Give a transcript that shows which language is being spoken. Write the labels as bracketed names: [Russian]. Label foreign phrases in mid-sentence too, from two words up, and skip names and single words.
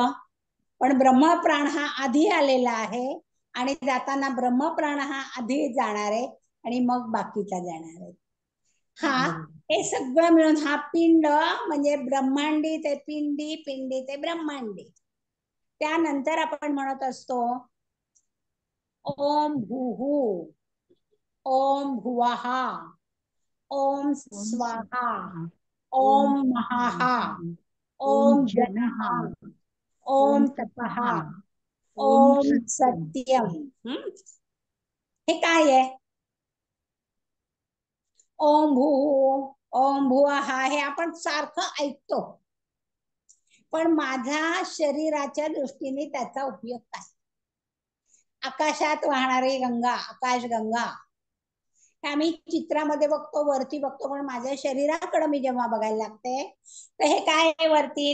[Marathi] पण ब्रह्म प्राण हा आधी आलेला आहे आणि जाताना ब्रह्म प्राण हा आधी जाणार आहे आणि मग बाकीचा जाणार आहे. हा हे सगळं मिळून हा पिंड म्हणजे ब्रह्मांडी ते पिंडी, पिंडी ते ब्रह्मांडी. त्यानंतर आपण म्हणत असतो [Sanskrit] ओम भूहू, ओम भुवहा, ओम स्वाहा, ओम महाहा, ओम जनहा, ओम तपहा, ओम सत्यम. [Marathi] हे काय आहे? [Sanskrit] ओम भू, ओम भुवहा [Marathi] हे आपण सारखं ऐकतो. पण माझ्या शरीराच्या दृष्टीने त्याचा उपयोग काय? आकाशात वाहणारी गंगा, आकाशगंगा आम्ही चित्रामध्ये बघतो, वरती बघतो, पण माझ्या शरीराकडे मी जेव्हा बघायला लागते तर हे काय आहे वरती?